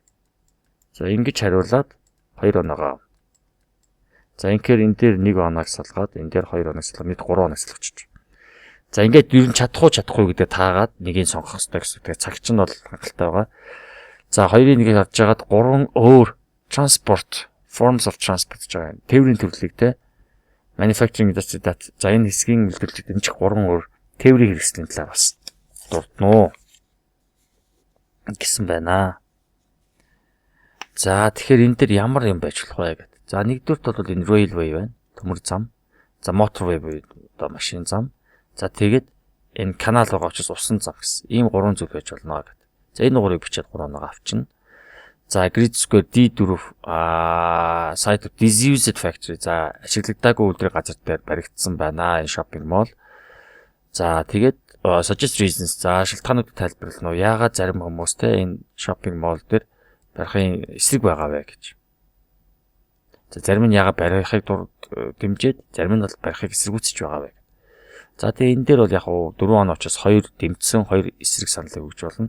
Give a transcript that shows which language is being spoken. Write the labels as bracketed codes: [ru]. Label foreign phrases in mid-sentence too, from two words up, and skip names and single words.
[mn] За ингэж хариулаад 2 оноогоо. За инхээр энэ дээр 1 оноог салгаад энэ дээр 2 оноог салгаад нийт 3 оноог салгачих. За ингээд ер нь чадахгүй гэдэг таагаад нэгийг сонгох хэрэгтэй гэсэн. Тэгээ цаг чинь бол хангалттай байгаа. За хоёрын нэгийг харж байгаад 3 өөр [en] transport forms of transport [mn] гэж байгаа. Тээврийн төрлийг те [en] manufacturing industry that [mn] за энэ хэсгийн үйлдвэрлэлд энэ ч 3 өөр тээврийн хэрэгслийн талаар бас дурднаа гэсэн байна. За тэгэхээр энэ дээр ямар юм байж болох вэ гэдэг. За нэгдүгürt бол энэ railway байна. Төмөр зам. За motorway буюу одоо машин зам. За тэгээд энэ канал байгаа учраас усан зам гэсэн. Ийм 3 зүйл байж болно гэдэг. За энэ гурыг бичээд 3 оноо авчна. [en] За grid square D4 site of disused factory. [mn] За ашиглагдаагүй үйлдвэрийн газар дээр баригдсан байна. [en] Энэ shopping mall. [mn] За тэгээд [en] suggest reasons. [mn] За шалтгаануудыг тайлбарлана уу? Яагаад зарим хүмүүс те энэ [en] shopping mall [mn] дээр барихын эсрэг байгаа вэ гэж. За зарим нь яагаад барихыг дэмжиж, зарим нь бол барихыг эсэргүүцэж байгаа вэ. За тэгээ энэ дээр бол яг 4 он очос 2 дэмжсэн 2 эсрэг саналыг өгж болно.